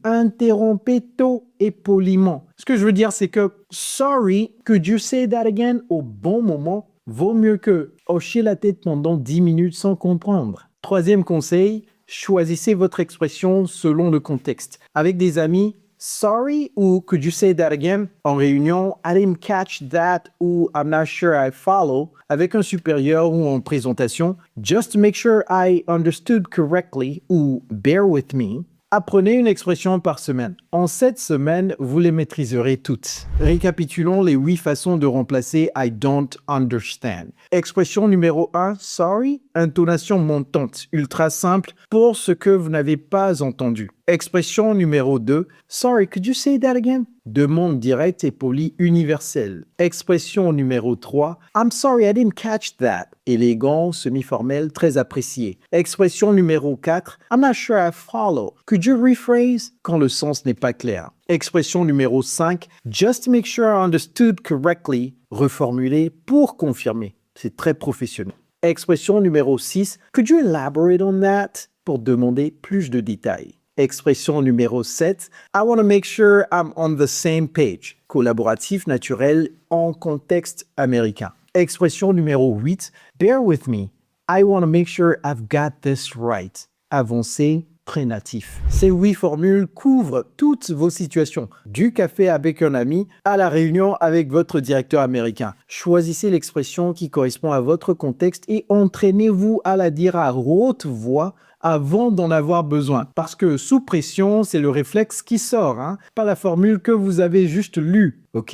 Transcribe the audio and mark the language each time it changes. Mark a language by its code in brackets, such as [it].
[fr] Interrompez tôt et poliment. Ce que je veux dire, c'est que [en] sorry, could you say that again [fr] au bon moment vaut mieux que hocher la tête pendant 10 minutes sans comprendre. Troisième conseil, choisissez votre expression selon le contexte. Avec des amis, [en] sorry ou could you say that again? [fr] En réunion, [en] I didn't catch that ou I'm not sure I follow. [fr] Avec un supérieur ou en présentation, [en] just make sure I understood correctly ou bear with me. [fr] Apprenez une expression par semaine. En 7 semaines, vous les maîtriserez toutes. Récapitulons les 8 façons de remplacer [en] I don't understand. [fr] Expression numéro 1, sorry, intonation montante, ultra simple pour ce que vous n'avez pas entendu. Expression numéro 2, [en] sorry, could you say that again? [fr] Demande directe et polie universelle. Expression numéro 3, [en] I'm sorry, I didn't catch that. [fr] Élégant, semi-formel, très apprécié. Expression numéro 4, [en] I'm not sure I follow. Could you rephrase? [fr] Quand le sens n'est pas clair. Expression numéro 5, [en] just make sure I understood correctly. [fr] Reformuler pour confirmer. C'est très professionnel. Expression numéro 6, [en] could you elaborate on that? [fr] Pour demander plus de détails. Expression numéro 7, [en] I want to make sure I'm on the same page. [fr] Collaboratif naturel en contexte américain. Expression numéro 8, [en] bear with me. I want to make sure I've got this right. [fr] Avancé, très natif. Ces 8 formules couvrent toutes vos situations. Du café avec un ami à la réunion avec votre directeur américain. Choisissez l'expression qui correspond à votre contexte et entraînez-vous à la dire à haute voix avant d'en avoir besoin. Parce que sous pression, c'est le réflexe qui sort, pas la formule que vous avez juste lue. OK?